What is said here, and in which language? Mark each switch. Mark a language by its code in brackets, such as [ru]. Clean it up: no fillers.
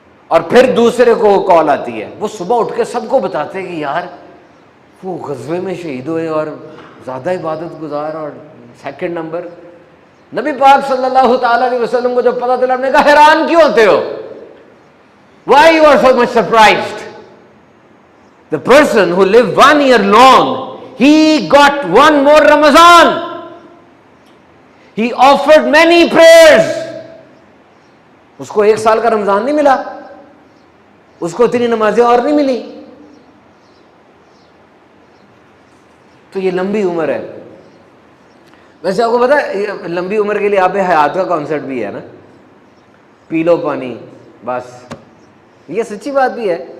[hi] और फिर दूसरे को कॉल आती है, वो सुबह उठ के सबको बताते हैं कि यार वो गज़वे में शहीद हुए और ज्यादा इबादत गुजार और सेकंड नंबर। नबी पाक सल्लल्लाहु ताला अलैहि वसल्लम को जब पता चला, हमने कहा हैरान क्यों होते हो? [en] Why you are so much surprised? The person who lived 1 year long, he got 1 more Ramadan. He offered many prayers. [hi] उसको 1 साल का रमजान नहीं मिला, उसको इतनी नमाजें और नहीं मिली। तो ये लंबी उम्र है। वैसे आपको पता है लंबी उम्र के लिए आबे हयात का कॉन्सेप्ट भी है ना, पी लो पानी बस, ये सच्ची बात भी है।